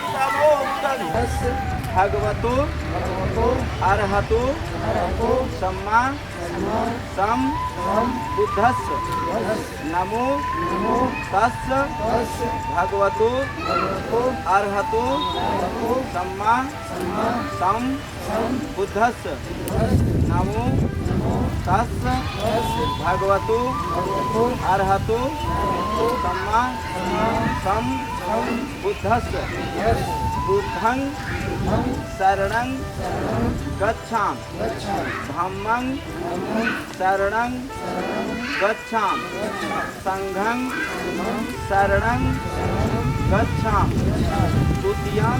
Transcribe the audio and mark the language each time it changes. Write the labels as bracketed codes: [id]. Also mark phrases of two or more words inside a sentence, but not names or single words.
[pi] तमोनुदं भगवतो अर्हतो सम्मा सम बुद्धस्य नमो तस्य भगवतो अर्हतो सम्मा सम बुद्धस्य नमो तस्य भगवतो अर्हतो सम्मा सम बुद्धस्य बुद्धं शरणं गच्छामि धम्मं शरणं गच्छामि संघं शरणं गच्छामि तृतीयं